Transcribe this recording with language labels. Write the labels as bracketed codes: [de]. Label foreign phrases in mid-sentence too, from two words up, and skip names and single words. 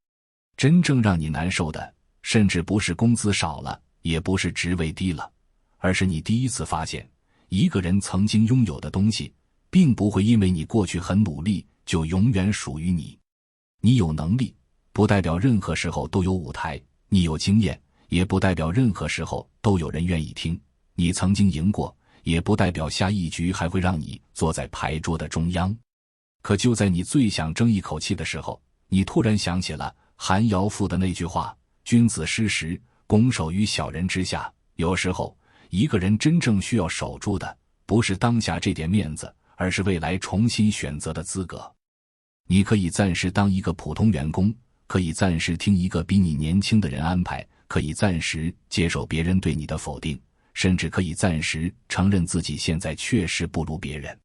[zh] 真正讓你難受的，甚至不是工資少了，也不是職位低了，而是你第一次發現，一個人曾經擁有的東西，並不會因為你過去很努力，就永遠屬於你。你有能力，不代表任何時候都有舞台；你有經驗，也不代表任何時候都有人願意聽；你曾經贏過，也不代表下一局還會讓你坐在牌桌的中央。可就在你最想爭一口氣的時候，你突然想起了韩尧赋的那句話： 君子失时，拱手於小人之下。有時候，一個人真正需要守住的，不是當下這點面子，而是未來重新選擇的資格。你可以暫時當一個普通員工，可以暫時聽一個比你年輕的人安排，可以暫時接受別人對你的否定，甚至可以暫時承認自己現在確實不如別人。